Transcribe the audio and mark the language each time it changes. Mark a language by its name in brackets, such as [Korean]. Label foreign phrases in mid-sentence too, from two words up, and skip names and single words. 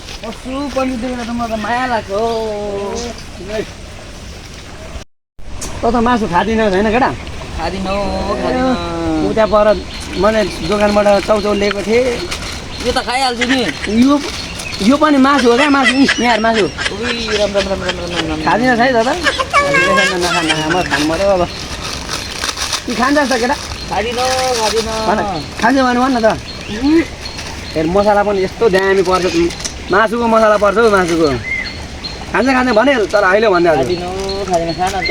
[Nepali] पशु पन्छी देखेर त मलाई त माया लाग्छ हौ त त मासु खाँदिन होइन केटा खाँदिन हौ खाँदिन उता पर मैले दोकानबाट चाउचाउ लिएको थिएँ यो त खाइहाल्छु नि यो पनि मासु हो क्या मासु यहाँ मासु राम राम राम राम राम राम खाँदिनस् है दादा नखा म खानु पऱ्यो अब कि खान्छ त केटा खाँदिन खाँदिन खान्छ भने भन न त फेरि मसला पनि यस्तो दामी पर्छ मासुको मसला पर्छ हौ मासुको खान्छ खान्छ भने तर अहिले भन्दै खाँदिन खाँदिन खान त